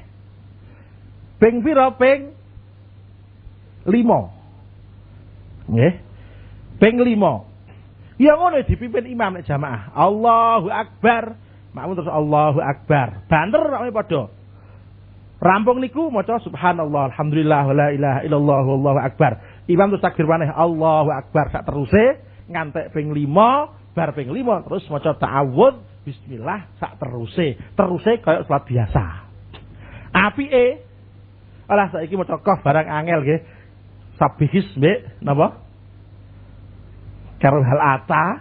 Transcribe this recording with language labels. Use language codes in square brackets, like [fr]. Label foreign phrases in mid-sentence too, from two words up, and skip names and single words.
[jv] Ping pira? Ping 5. Nggih. Ping 5. Ya ngono dipimpin imam nek jamaah. [ar] الله أكبر. [jv] Makmum terus [ar] الله أكبر. [jv] Banter nek padha. Rampung niku maca [ar] سبحان الله الحمد لله ولا إله إلا الله والله أكبر. [jv] Imam terus takbir maneh [ar] الله أكبر [jv] sak teruse ngantek ping 5, bar ping 5 terus maca [ar] تعوذ بسم الله [jv] sak teruse kaya salat biasa. Apike alah saiki maca qaf barang angel nggih. Sabihis mbek napa? Karo hal ata.